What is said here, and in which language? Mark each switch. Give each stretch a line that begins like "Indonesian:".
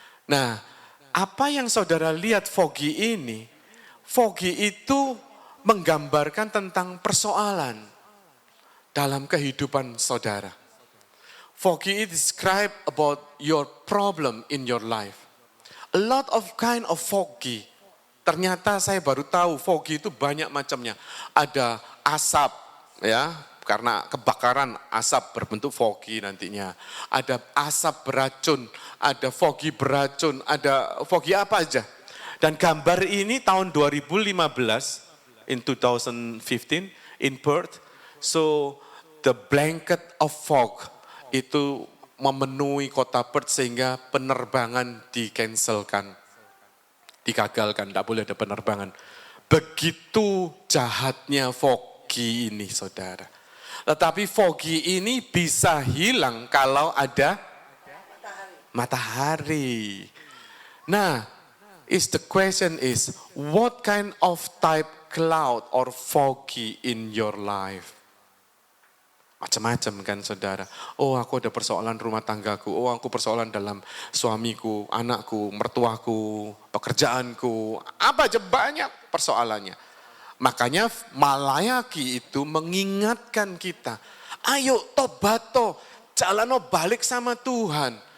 Indonesian: Nah, apa yang saudara lihat foggy ini? Foggy itu menggambarkan tentang persoalan dalam kehidupan saudara.
English: Foggy is describe about your problem in your life. A lot of kind of foggy.
Indonesian: Ternyata saya baru tahu foggy itu banyak macamnya. Ada asap, ya, karena kebakaran asap berbentuk foggy nantinya. Ada asap beracun, ada foggy beracun, ada foggy apa aja. Dan gambar ini tahun 2015,
English: in 2015, in Perth. So, the blanket of fog
Indonesian: itu memenuhi kota Perth sehingga penerbangan di-cancelkan, digagalkan, tidak boleh ada penerbangan. Begitu jahatnya foggy ini, saudara. Tetapi foggy ini bisa hilang kalau ada matahari.
English: Nah, the question is, what kind of type cloud or foggy in your life?
Indonesian: Macam-macam kan saudara. Oh, aku ada persoalan rumah tanggaku. Oh, aku persoalan dalam suamiku, anakku, mertuaku, pekerjaanku. Apa aja banyak persoalannya. Makanya Malayaki itu mengingatkan kita. Ayo tobato, jalano balik sama Tuhan.